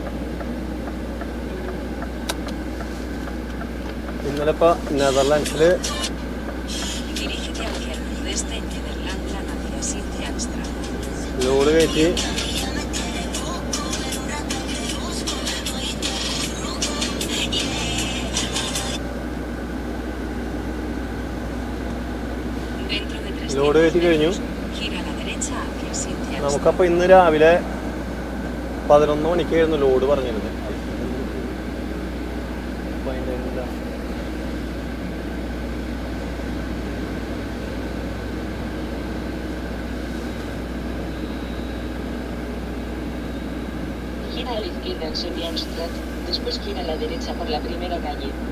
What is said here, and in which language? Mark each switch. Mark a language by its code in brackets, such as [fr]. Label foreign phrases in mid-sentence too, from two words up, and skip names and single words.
[ml] ഇന്നലെ ഇപ്പോൾ നെതർലാൻഡ്സിൽ ലോഡ് കയറ്റി കഴിഞ്ഞു. നമുക്കപ്പോൾ ഇന്ന് രാവിലെ 11 മണിക്കായിരുന്നു ലോഡ് പറഞ്ഞിരുന്നത്. [es] Gira a la izquierda en Selianstraat, después gira a la derecha por la primera calle.